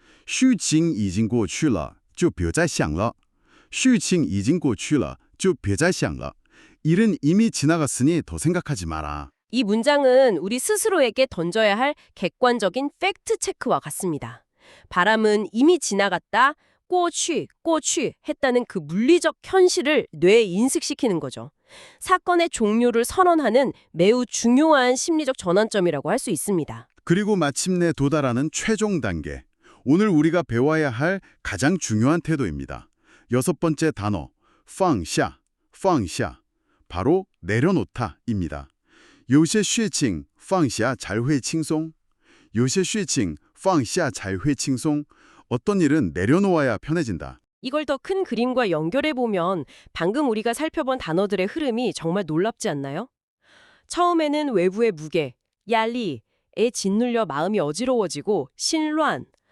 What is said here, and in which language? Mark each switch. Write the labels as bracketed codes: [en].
[zh] 虚情已经过去了就别再想了.虚情已经过去了就别再想了. [ko] 일은 이미 지나갔으니 더 생각하지 마라. 이 문장은 우리 스스로에게 던져야 할 객관적인 팩트 체크와 같습니다. 바람은 이미 지나갔다, 过去 했다는 그 물리적 현실을 뇌에 인식시키는 거죠. 사건의 종료를 선언하는 매우 중요한 심리적 전환점이라고 할 수 있습니다. 그리고 마침내 도달하는 최종 단계. 오늘 우리가 배워야 할 가장 중요한 태도입니다. 여섯 번째 단어, 放下. 바로 내려놓다입니다. [zh] 有些事情放下才会轻松.有些事情放下才会轻松. [ko] 어떤 일은 내려놓아야 편해진다. 이걸 더 큰 그림과 연결해보면 방금 우리가 살펴본 단어들의 흐름이 정말 놀랍지 않나요? 처음에는 외부의 무게, 얄리에 짓눌려 마음이 어지러워지고 신란,